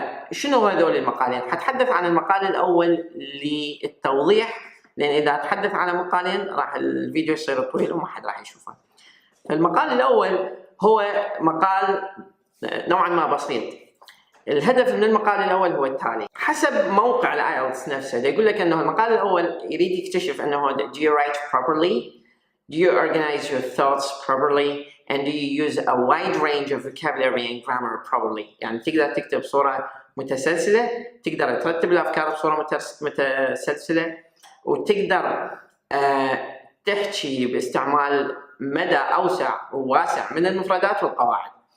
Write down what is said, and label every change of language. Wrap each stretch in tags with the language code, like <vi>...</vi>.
<ar>شنو هذول المقالين؟ حتحدث عن المقال الأول للتوضيح، لأن إذا أتحدث عن مقالين راح الفيديو يصير طويل وما حد راح يشوفه. المقال الأول هو مقال نوعا ما بسيط. الهدف من المقال الأول هو التالي، حسب موقع الآيلتس نفسه يقول لك أنه المقال الأول يريد يكتشف أنه</ar> <en>do you write properly? Do you organize your thoughts properly? And do you use a wide range of vocabulary and grammar properly؟</en> <ar>يعني تقدر تكتب بصورة متسلسلة، تقدر ترتب الأفكار بصورة متسلسلة، وتقدر تحكي باستعمال مدى أوسع وواسع من المفردات والقواعد.</ar>